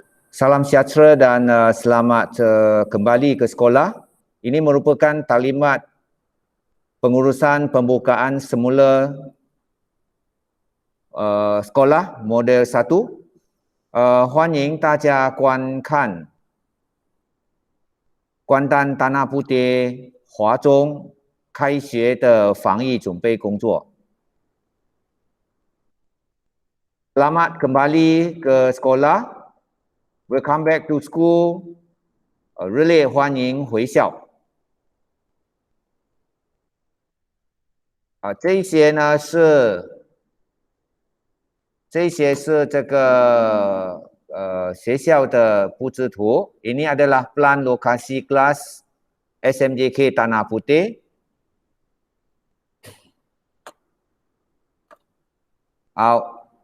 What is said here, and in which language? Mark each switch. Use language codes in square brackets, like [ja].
[ms] Salam sejahtera dan selamat kembali ke sekolah. Ini merupakan talimat pengurusan pembukaan semula sekolah model 1. [zh] 欢迎大家观看关丹丹那布爹华中开学的防疫准备工作。 [ms] Selamat kembali ke sekolah. [en] Welcome back to school. [zh] 热烈欢迎回校。这一些呢是这个学校的布置图。 [ms] Ini adalah plan lokasi kelas SMJK Tanah Putih. [zh] 好。